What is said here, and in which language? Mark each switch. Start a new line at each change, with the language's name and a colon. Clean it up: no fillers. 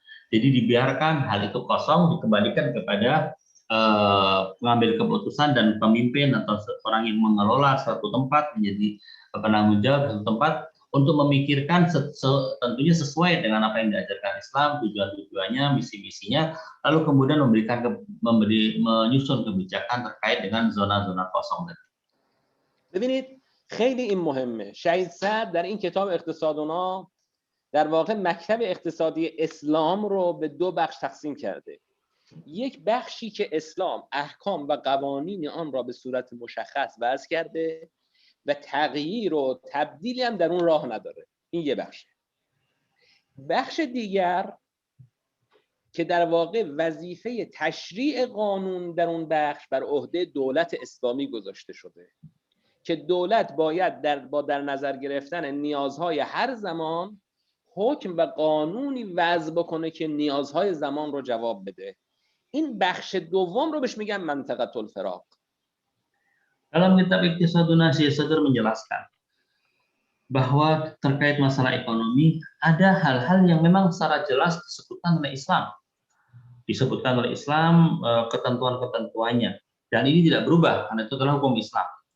Indonesian: Jadi dibiarkan hal itu kosong, dikembalikan kepada pengambil keputusan dan pemimpin atau orang yang mengelola suatu tempat, menjadi penanggung jawab suatu tempat untuk memikirkan tentunya sesuai dengan apa yang diajarkan Islam, tujuan-tujuannya, misi-misinya, lalu kemudian menyusun kebijakan terkait dengan zona-zona kosong.
Persian: ببینید خیلی این مهمه. شهید صدر در این کتاب اقتصادونا در واقع مکتب اقتصادی اسلام رو به دو بخش تقسیم کرده. یک بخشی که اسلام احکام و قوانین آن را به صورت مشخص وضع کرده و تغییر و تبدیلی هم در اون راه نداره. این یه بخشه. بخش دیگر که در واقع وظیفه تشریع قانون در اون بخش بر عهده دولت اسلامی گذاشته شده که دولت باید با در نظر گرفتن نیازهای هر زمان حکم و قانونی وضع بکنه که نیازهای زمان رو جواب بده. این بخش دوم رو بهش میگن منطقه الفراق.
Indonesian: Dalam kitab Iqtisadun Syed Sadr menjelaskan bahwa terkait masalah ekonomi ada hal-hal yang memang secara jelas disebutkan oleh Islam. disebutkan oleh Islam ketentuan-ketentuannya, dan ini tidak berubah karena itu adalah hukum Islam.